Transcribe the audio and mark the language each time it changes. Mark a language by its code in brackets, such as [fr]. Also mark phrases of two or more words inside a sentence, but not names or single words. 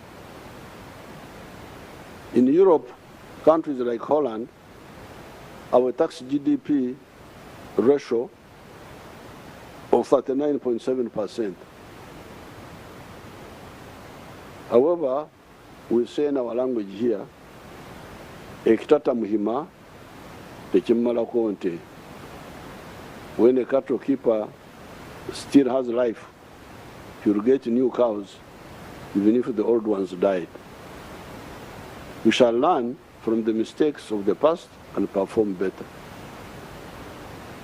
[en] In Europe, countries like Holland, our tax GDP ratio of 39.7%. However, we say in our language here, [nyn] ekitata muhima tekimala konte. [en] When a cattle keeper still has life, he will get new cows, even if the old ones died. We shall learn from the mistakes of the past and perform better.